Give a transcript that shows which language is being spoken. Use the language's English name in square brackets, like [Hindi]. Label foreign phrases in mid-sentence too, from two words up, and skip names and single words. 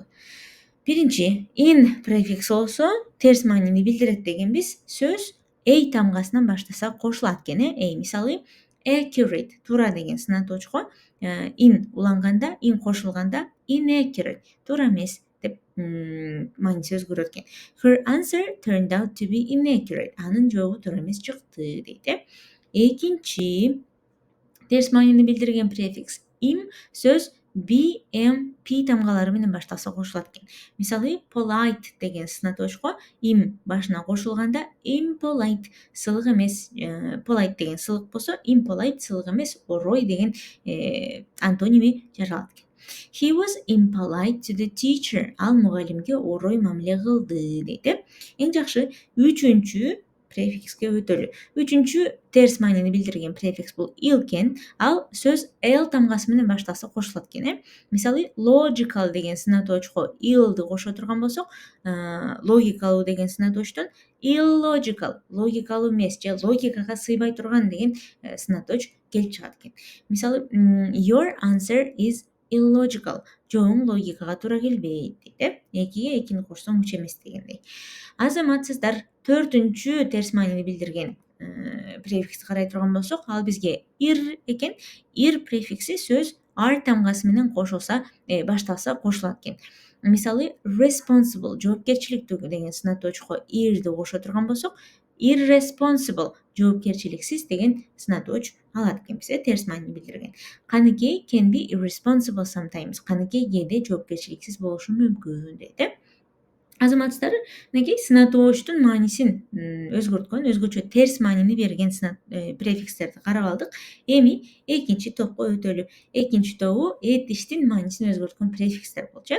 [Kyrgyz] Биринчи, in префикси болсо терс маанини билдирет дегенбиз. Сөз a тамгасынан баштаса кошулат экен. Мисалы, accurate, туура деген сынатоочко in уланганда, in кошулганда inaccurate, туура эмес деп мааниси өзгөрөт экен. [English] Her answer turned out to be inaccurate. [Kyrgyz] Анын жообу туура эмес чыкты дейт. Экинчи терс маанини билдирген префикс im, сөз b, m, p тамгалары менен башталса кошулат экен. Мисалы, polite деген сынатоочко im башына кошулганда impolite, сылык эмес, polite деген сылык болсо, impolite сылык эмес, орой деген антоними жаралат экен. [English] He was impolite to the teacher. [Kyrgyz] Ал мугалимге орой мамиле кылды дейт. Эң жакшы үчүнчү префикске өтөлү. Үчүнчү терс маанини билдирген префикс бул il экен. Ал сөз l тамгасы менен башталса кошулат экен. Мисалы, logical деген сынатоочко ilди кошо турган болсок, логикалуу деген сынатоочтон illogical, логикалуу эмес же логикага сыйбай турган деген сынатооч келип чыгат экен. Мисалы, [English] your answer is illogical. [Kyrgyz] Жооң логикага туура келбейт дейт. Экиге экини кошсоң 3 эмес дегендей. Азаматсыздар, төртүнчү терс маанини билдирген префиксти карай турган болсок, ал бизге ir экен. Ir префикси сөз r тамгасы менен кошулса, башталса кошулат экен. Мисалы responsible жоопкерчиликтүү деген сынатоочко irди кошо турган болсок, irresponsible жоопкерчиликсиз деген сынатооч алат экенбиз, терс маанини билдирген. [English] Каныкей can be irresponsible sometimes. [Kyrgyz] Каныкей кээде жоопкерчиликсиз болушу мүмкүн дейт. Азаматчылар, мынакей сынатоочтун маанисин өзгөрткөн, өзгөчө терс маанини берген префикстерди карап алдык. Эми экинчи топко өтөлү. Экинчи тобу этиштин маанисин өзгөрткөн префикстер болчу.